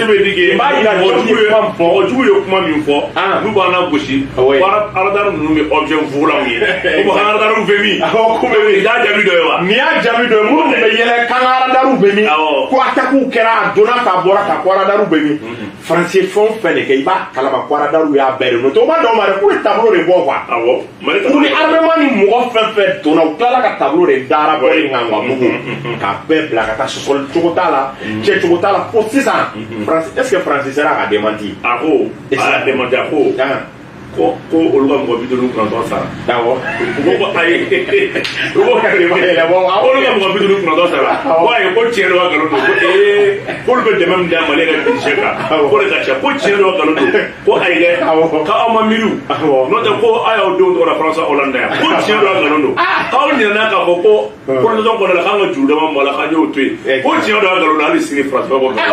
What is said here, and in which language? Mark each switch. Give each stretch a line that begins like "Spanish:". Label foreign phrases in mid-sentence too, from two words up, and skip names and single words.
French: donc c'est dire que
Bambara: nin b'a yira mɔgɔjugu ye kuma min fɔ n'u b'an na gosi radar ninnu bɛ
French: objet volant
Bambara: ye ko radar bɛ min ko bɛ min i y'a jaabi dɔ ye wa nin y'a jaabi dɔ ye minnu bɛ yɛlɛ kan ka radar bɛ min ko attaque kɛra a donna k'a bɔra ka ko radar bɛ min Français fɛn o fɛn de kɛ i b'a kalama ko radar y'a bɛɛ de noté o ma dɔn ma dɛ k'u ye tableau de bɔ quoi u ni armement ni mɔgɔ fɛn fɛn donna u tilala ka tableau de dara bɔ in kan Bugu k'a bɛɛ bila ka taa sɔsɔli cogo t'a la cɛ cogo t'a la fo sisan
French: est-ce que Français sera
Bambara: ka démenti a ko a y'a démenti a ko olu ka mɔgɔ 59 sara awɔ u ko ayi u ko ka démenti olu ka mɔgɔ 59 sara ko ayi ko tiɲɛ dɔ ka nkalon don ko k'olu bɛ dɛmɛ min d'a Mali ka budget kan ko de ka ca ko tiɲɛ dɔ ka nkalon don ko ayi dɛ k'aw ma miiri n'o tɛ ko a y'aw denw tɔgɔ da Faransa Hollande yan ko tiɲɛ dɔ ka nkalon don k'aw ɲinɛna k'a fɔ ko coordination kɔnɔ la k'an ka juru dama mɔ la k'an y'o to yen ko tiɲɛ dɔ ka nkalon don hali sini Faransi b'a bɔ.